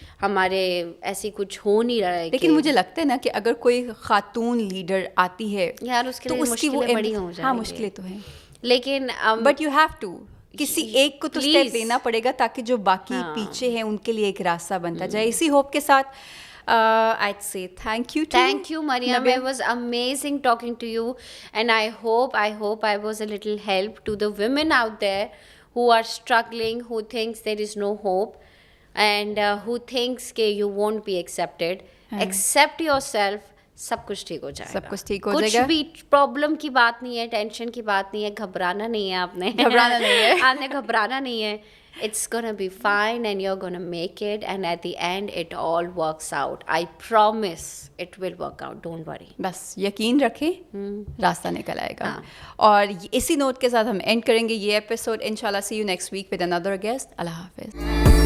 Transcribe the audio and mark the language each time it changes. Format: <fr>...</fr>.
<ur>ہمارے ایسی کچھ ہو نہیں رہا ہے. لیکن مجھے لگتا ہے نا کہ اگر کوئی خاتون لیڈر آتی ہے یار اس کے لیے مشکلیں بڑی ہو جائیں. ہاں مشکلیں تو ہیں, لیکن</ur> <en>but you have to</en> <ur>کسی ایک کو تو اسٹیپ</ur> <en>Please.</en> <ur>لینا پڑے گا تاکہ جو باقی پیچھے ہیں ان کے لیے ایک راستہ بنتا جائے. اسی ہوپ کے ساتھ</ur> <en>I'd say thank you to Thank you, Mariam. It was amazing talking to you, and I hope I was a little help to the women out there who are struggling, who thinks there is no hope, and who thinks کہ you won't be accepted. Accept yourself.</en> <ur>سب کچھ ٹھیک ہو جائے گا. سب کچھ ٹھیک ہو جائے گا. کچھ بھی problem کی بات نہیں ہے, ٹینشن کی بات نہیں ہے, گھبرانا نہیں ہے آپ نے. آپ نے گھبرانا نہیں ہے.</ur> <en>It's gonna be fine and you're gonna make it, and at the end it all works out. I promise it will work out. Don't worry.</en> <ur>بس یقین رکھیں, راستہ نکل آئے گا. اور اسی نوٹ کے ساتھ ہم اینڈ کریں گے یہ ایپیسوڈ. انشاءاللہ</ur> <en>see you next week with another guest.</en> <ur>اللہ حافظ.</ur>